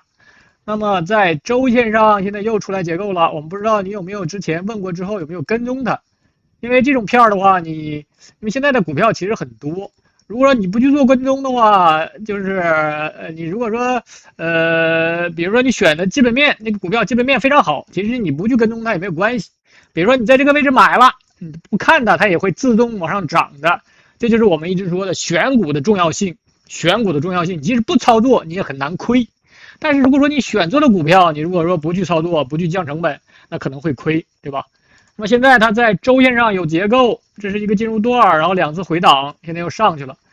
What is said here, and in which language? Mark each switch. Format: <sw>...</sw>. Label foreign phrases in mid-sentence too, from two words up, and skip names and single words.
<zh>那麼在周線上現在又出來結構了，我們不知道你有沒有之前問過之後有沒有跟蹤它，因為這種片的話因為現在的股票其實很多，如果說你不去做跟蹤的話，就是你如果說比如說你選的基本面那個股票基本面非常好，其實你不去跟蹤它也沒有關係。比如說你在這個位置買了，你不看它也會自動往上漲的。這就是我們一直說的選股的重要性，選股的重要性，你即使不操作你也很難虧，但是如果說你選錯了股票，你如果說不去操作，不去降成本，那可能會虧，對吧？那麼現在它在周線上有結構，這是一個進入段，然後2次回檔，現在又上去了。</zh>